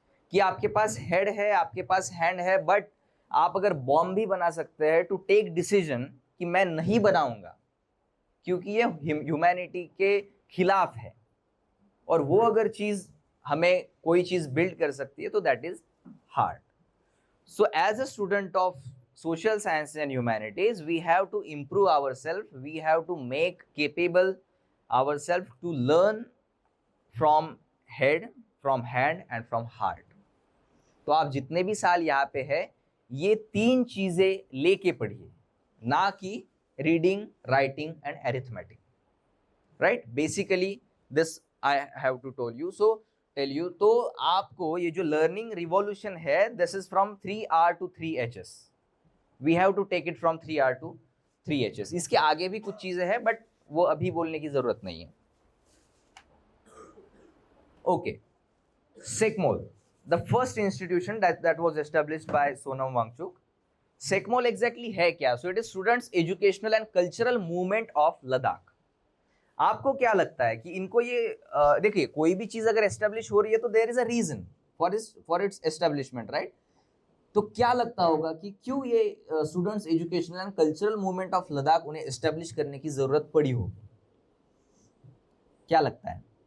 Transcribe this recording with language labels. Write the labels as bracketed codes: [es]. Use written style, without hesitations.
[hi] कि आपके पास हेड है, आपके पास हैंड है, बट आप अगर बॉम्ब भी बना सकते हैं [en] to take decision [hi] कि मैं नहीं बनाऊंगा क्योंकि ये ह्यूमैनिटी के खिलाफ है, और वो अगर चीज हमें कोई चीज बिल्ड कर सकती है, तो [en] That is heart. So as a student of social science and humanities, we have to improve ourselves, we have to make capable ourselves to learn from head, from hand and from heart. [hi] तो आप जितने भी साल यहाँ पे है, ये तीन चीजें लेके पढ़िए, ना कि reading, writing and arithmetic, right? [en] Basically this I have to tell you. [hi] तो आपको ये जो लर्निंग रिवॉल्यूशन है, [en] This is from 3R to 3Hs. We have to take it from 3R to 3Hs. [hi] इसके आगे भी कुछ चीजें हैं, बट वो अभी बोलने की जरूरत नहीं है. Okay. [en] SECMOL, the first institution that was established by Sonam Wangchuk. [hi] SECMOL exactly है क्या? [en] So it is Students Educational and Cultural Movement of Ladakh. [hi] आपको क्या लगता है कि इनको ये देखिए, कोई भी चीज अगर एस्टेब्लिश हो रही है तो [en] there is a reason for its establishment, [hi] right? तो क्या लगता होगा कि क्यों ये students educational and cultural movement of Ladakh उन्हें एस्टेब्लिश करने की जरूरत पड़ी होगी? क्या लगता है?